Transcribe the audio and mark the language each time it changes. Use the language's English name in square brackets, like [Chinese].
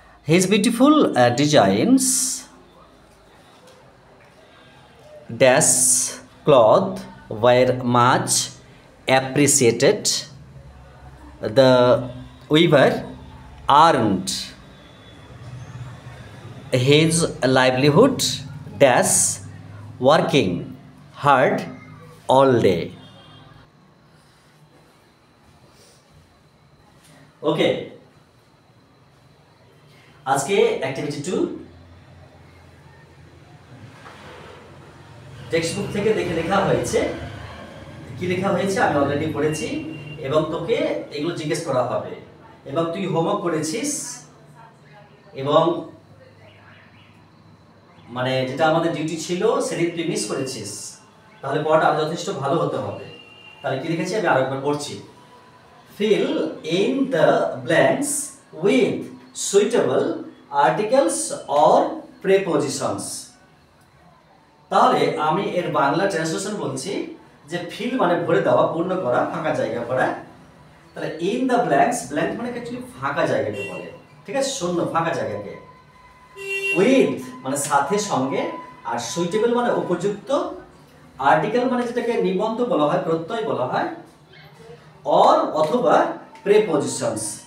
[English] His beautiful designs dash cloth were much appreciated. The weaver earned his livelihood dash working hard all day. [Bangla] Okay, আজকে activity 2 text book থেকে দেখে লেখা হয়েছে। কি লেখা হয়েছে আমি অলরেডি পড়েছি এবং তোকে এগুলো জিজ্ঞেস করা হবে এবং তুই হোমওয়ার্ক করেছিস এবং মানে যেটা আমাদের ডিউটি ছিল সেদিন তুই মিস করেছিস, তাহলে পড়াটা আরো যথেষ্ট ভালো হতে হবে। তাহলে কি লিখেছি আমি আরেকবার পড়ছি। [English] Fill in the blanks with suitable articles or prepositions. [Bangla] তাহলে আমি এর বাংলা ট্রান্সলেশন বলছি যে ফিল মানে ভরে দেওয়া, পূর্ণ করা, ফাঁকা জায়গা করা। তাহলে ইন দ্য ব্ল্যাঙ্কস, ব্ল্যাঙ্ক মানে অ্যাকচুয়ালি ফাঁকা জায়গাকে বলে, ঠিক আছে, শূন্য ফাঁকা জায়গাকে। উইথ মানে সাথে, সঙ্গে, আর সুইটেবল মানে উপযুক্ত, আর্টিকেল মানে যেটাকে নিবন্ধ বলা হয়, প্রত্যয় বলা হয়, অর অথবা প্রেপোজিশনস।